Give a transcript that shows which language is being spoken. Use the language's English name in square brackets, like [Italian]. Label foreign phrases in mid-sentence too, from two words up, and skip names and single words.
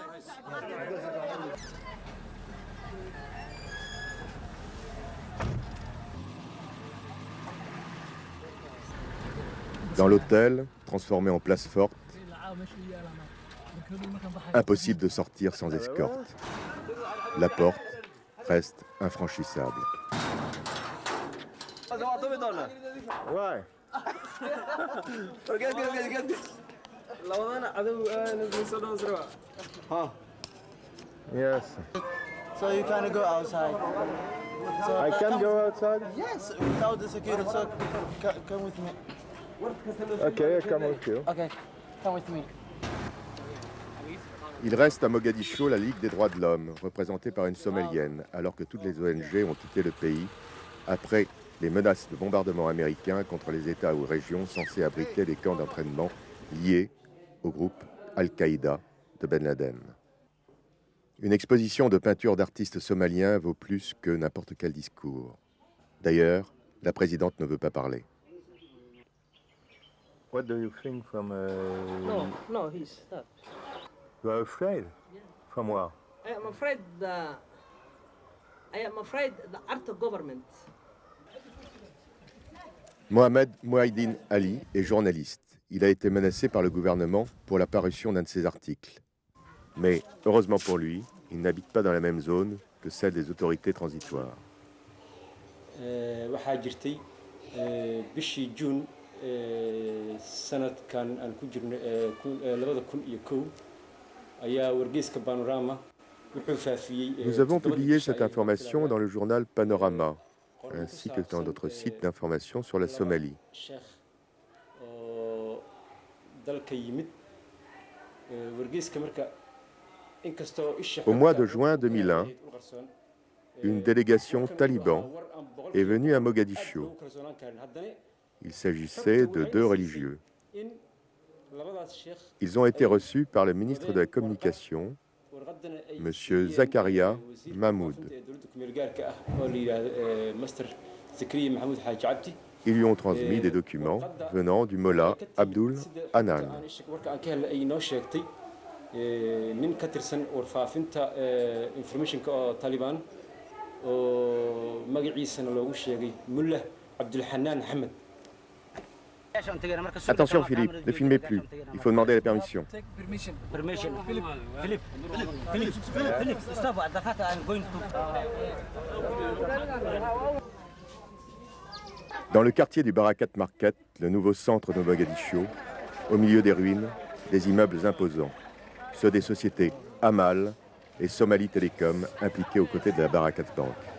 [French] Dans l'hôtel, transformé en place forte, impossible de sortir sans escorte. La porte reste infranchissable. Ouais. [English] Yes. So you can go outside. So I can go outside? Yes, without the security. So come with me. Okay, come with you. Okay, come with me. [French] Il reste à Mogadiscio la Ligue des droits de l'homme, représentée par une Somalienne, alors que toutes les ONG ont quitté le pays après les menaces de bombardement américains contre les États ou régions censés abriter des camps d'entraînement liés au groupe Al-Qaïda de Ben Laden. Une exposition de peintures d'artistes somaliens vaut plus que n'importe quel discours. D'ailleurs, la présidente ne veut pas parler. [English] What do you think from No, he's not. You are afraid? Yeah. From what? I am afraid the art of government. [French] Mohamed Mouhidine Ali est journaliste. Il a été menacé par le gouvernement pour la parution d'un de ses articles. Mais, heureusement pour lui, il n'habite pas dans la même zone que celle des autorités transitoires. [Somali] waxaa jirtay bishii Juun sanadkan aan ku jirno 2001 ayaa wargeyska Panorama wuxuu faafiyey. [French] Nous avons publié cette information dans le journal Panorama, ainsi que dans d'autres sites d'information sur la Somalie. [Somali] Cheikh oo dalka yimid wargeyska marka inkastoo isha [French] Au mois de juin 2001, une délégation taliban est venue à Mogadiscio. Il s'agissait de deux religieux. Ils ont été reçus par le ministre de la Communication, M. Zakaria Mahmoud. Ils lui ont transmis des documents venant du mollah Abdul Hanan. [Somali] nin ka tirsan warfaafinta informationka oo Taliban oo magaciisana loogu sheegay Mullah Abdul Hanan Ahmed. [French] Attention Philippe, ne filmez plus. Il faut demander la permission. [English] Permission. Philip, stop. The fact I'm going to. [French] Dans le quartier du Barakat Market, le nouveau centre de Mogadiscio, au milieu des ruines, des immeubles imposants. Ceux des sociétés Amal et Somali Telecom impliquées aux côtés de la Barakat Bank.